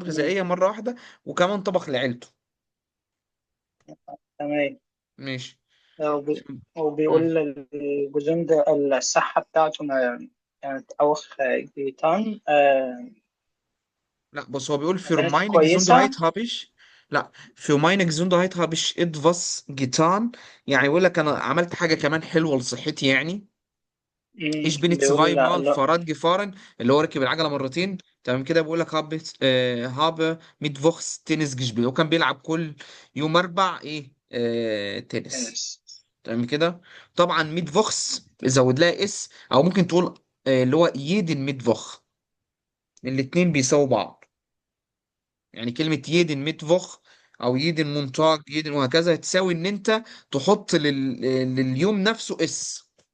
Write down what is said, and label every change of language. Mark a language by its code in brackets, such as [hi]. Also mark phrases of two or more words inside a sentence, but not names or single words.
[ar] مم، غذائيه مره واحده، وكمان طبخ لعيلته. تمام. ماشي. مم. وبيقول الجزم ده الصحة بتاعته كانت [de] auch getan [ar] لا، بص، هو بيقول ما [de] für [ar] كانتش [de] meine [ar] كويسة. [de] Gesundheit habe ich. لا، für meine Gesundheit habe ich etwas getan. [ar] يعني يقول لك انا عملت حاجه كمان حلوه لصحتي يعني. [de] ich bin [ar] بيقول [de] zweimal [ar] لا. [de] Fahrrad gefahren، [ar] اللي هو ركب العجله مرتين. تمام كده. بيقول لك [de] habe mittwochs Tennis gespielt، [ar] وكان بيلعب كل يوم اربع ايه تنس. تنس. تمام كده. طبعا ميتفوخس زود لها اس، او ممكن تقول اللي هو [de] jeden Mittwoch. [ar] الاتنين بيساووا بعض. يعني كلمة [de] jeden Mittwoch [ar] او [de] jeden Montag [ar] يدن وهكذا تساوي ان انت تحط لليوم نفسه اس.